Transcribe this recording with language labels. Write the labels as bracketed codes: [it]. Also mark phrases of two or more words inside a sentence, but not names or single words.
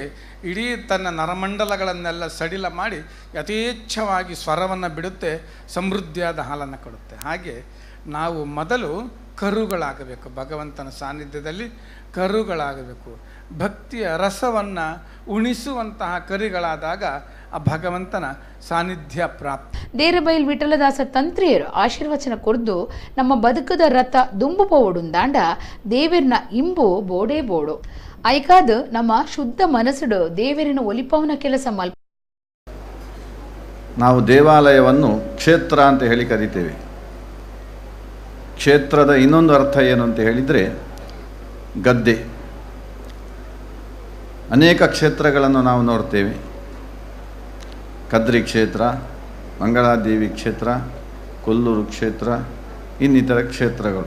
[kn] ಇಡೀ ತನ್ನ ನರಮಂಡಲಗಳನ್ನೆಲ್ಲ ಸಡಿಲ ಮಾಡಿ ಯಥೇಚ್ಛವಾಗಿ ಸ್ವರವನ್ನು ಬಿಡುತ್ತೆ, ಸಮೃದ್ಧಿಯಾದ ಹಾಲನ್ನು ಕೊಡುತ್ತೆ. ಹಾಗೆ ನಾವು ಮೊದಲು ಕರುಗಳಾಗಬೇಕು, ಭಗವಂತನ ಸಾನ್ನಿಧ್ಯದಲ್ಲಿ ಕರುಗಳಾಗಬೇಕು. ಭಕ್ತಿಯ ರಸವನ್ನು ಉಣಿಸುವಂತಹ ಕರುಗಳಾದಾಗ ಆ ಭಗವಂತನ ಸಾನ್ನಿಧ್ಯ ಪ್ರಾಪ್ತಿ. [tcy] ದೇರಬೈಲ್ ವಿಠಲದಾಸ ತಂತ್ರಿಯರು ಆಶೀರ್ವಚನ ಕೊರ್ದು ನಮ್ಮ ಬದುಕದ ರಥ ದುಂಬು ಪೋಡುಂದಾಂಡ ದೇವರಿನ ಇಂಬು ಬೋಡೇ ಬೋಡು ಐಕಾದು ನಮ್ಮ ಶುದ್ಧ ಮನಸ್ಸುಡು ದೇವರಿನ ಒಲಿಪವನ ಕೆಲಸ ಮಲ್ಪ. [kn] ನಾವು ದೇವಾಲಯವನ್ನು ಕ್ಷೇತ್ರ ಅಂತ ಹೇಳಿ ಕರಿತೇವೆ. ಕ್ಷೇತ್ರದ ಇನ್ನೊಂದು ಅರ್ಥ ಏನು ಅಂತ ಹೇಳಿದರೆ ಗದ್ದೆ. ಅನೇಕ ಕ್ಷೇತ್ರಗಳನ್ನು ನಾವು ನೋಡ್ತೇವೆ. ಕದ್ರಿ ಕ್ಷೇತ್ರ, ಮಂಗಳಾದೇವಿ ಕ್ಷೇತ್ರ, ಕೊಲ್ಲೂರು ಕ್ಷೇತ್ರ, ಇನ್ನಿತರ ಕ್ಷೇತ್ರಗಳು.